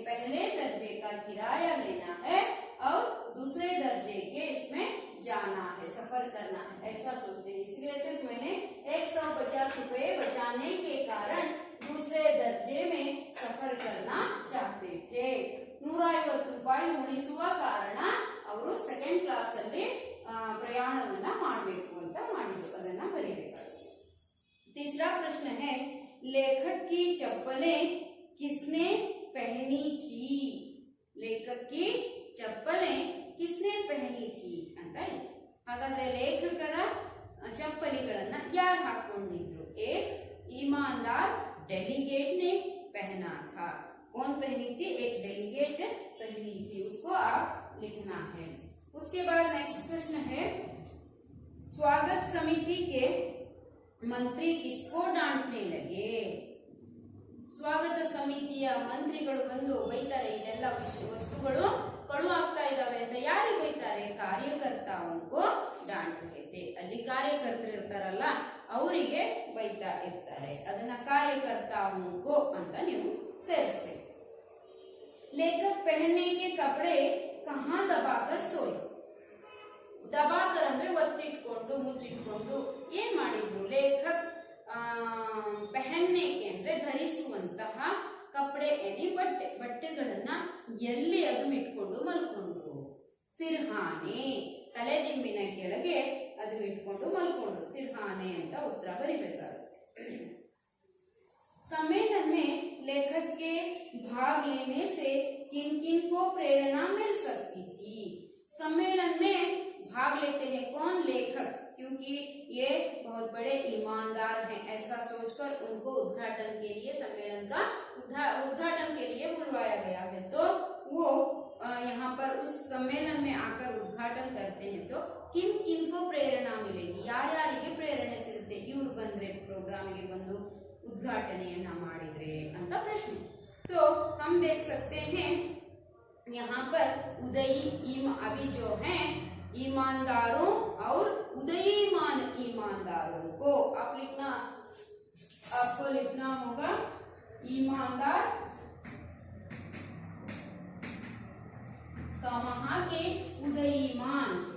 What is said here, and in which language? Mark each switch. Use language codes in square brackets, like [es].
[hi] पहले दर्जे का किराया लेना है और दूसरे दर्जे के इसमें जाना है, सफर करना है, ऐसा सोचते हैं। इसलिए सिर्फ मैंने 150 रुपये बचाने के कारण दूसरे दर्जे में सफर करना चाहते थे। [kn] 150 ರೂಪಾಯಿ ಉಳಿಸುವ ಕಾರಣ ಅವರು ಸೆಕೆಂಡ್ ಕ್ಲಾಸ್ ಅಲ್ಲಿ ಪ್ರಯಾಣವನ್ನ ಮಾಡಬೇಕು ಅಂತ ಮಾಡಿದ್ರು, ಅದನ್ನ ಬರೀಬೇಕಾಗುತ್ತೆ। [hi] तीसरा प्रश्न है, लेखक की चप्पलें किसने पहनी थी? लेखक की चप्पलें किसने पहनी थी [kn] ಅಂತ ಇದೆ। ಹಾಗಾದ್ರೆ ಲೇಖಕರ ಚಪ್ಪಲಿಗಳನ್ನ ಯಾರು ಹಾಕೊಂಡಿದ್ರು? [hi] एक ईमानदार डेलीगेट ने पहना था। कौन पहनी थी? एक डेलीगेट पहनी थी, उसको आप लिखना है। उसके बाद नेक्स्ट प्रश्न है, स्वागत समिति के मंत्री किसको डांटने लगे? [kn] स्वागत ಸಮಿತಿಯ ಮಂತ್ರಿಗಳು ಬಂದು ಬೈತಾರೆ, ಇದೆಲ್ಲ ವಸ್ತುಗಳು ಕಳು ಆಗ್ತಾ ಇದಾವೆ ಅಂತ ಯಾರಿಗೆ ಬೈತಾರೆ? [hi] ಕಾರ್ಯಕರ್ತಾವನ್ಕೋ डांट रहे थे। [kn] ಅಲ್ಲಿ ಕಾರ್ಯಕರ್ತರು ಇರ್ತಾರಲ್ಲ ಅವರಿಗೆ ಬೈತಾ ಇರ್ತಾರೆ, ಅದನ್ನ [hi] ಕಾರ್ಯಕರ್ತಾವನ್ಕೋ [kn] ಅಂತ ನೀವು ಸೇರಿಸಬೇಕು। [hi] लेखक पहनने के कपड़े कहाँ दबाकर सोए? [kn] दबाकर ಅಂದ್ರೆ ಒತ್ತಿಟ್ಕೊಂಡು ಮುಚ್ಚಿಟ್ಕೊಂಡು ಏನ್ ಮಾಡಿದ್ರು? [hi] ಲೇಖಕ್ ಪೆಹನ್ನೆ [kn] ಅಂದ್ರೆ ಧರಿಸುವಂತಹ [hi] ಕಪಡೆ [kn] ಎನಿ ಬಟ್ಟೆಗಳನ್ನ ಎಲ್ಲಿ ಅದುಮಿಟ್ಕೊಂಡು ಮಲ್ಕೊಂಡ್ರು? ಸಿರ್ಹಾನೆ, ತಲೆದಿಂಬಿನ ಕೆಳಗೆ ಅದುಮಿಟ್ಕೊಂಡು ಮಲ್ಕೊಂಡ್ರು, ಸಿರ್ಹಾನೆ ಅಂತ ಉತ್ತರ ಬರಿಬೇಕಾಗುತ್ತೆ। [hi] सम्मेलन में लेखक के भाग लेने से किन किन को प्रेरणा मिल सकती थी? सम्मेलन में भाग लेते हैं कौन? लेखक, क्योंकि ये बहुत बड़े ईमानदार हैं, ऐसा सोचकर उनको उद्घाटन के लिए, सम्मेलन का उद्घाटन के लिए बुलवाया गया है। तो वो यहाँ पर उस सम्मेलन में आकर उद्घाटन करते हैं। तो किन किन को प्रेरणा मिलेगी, [kn] ಯಾರ್ಯಾರಿಗೆ ಪ್ರೇರಣೆ ಸಿಗುತ್ತೆ ಇವ್ರು ಬಂದ್ರೆ, ಪ್ರೋಗ್ರಾಮಿಗೆ ಬಂದು उद्घाटन ಮಾಡಿದ್ರೆ ಅಂತ ಪ್ರಶ್ನೆ। [hi] तो हम देख सकते हैं यहाँ पर उदयी अभी जो हैं ईमानदारों और उदयीमान ईमानदारों को आपको लिखना होगा। ईमानदार का वहां के उदयीमान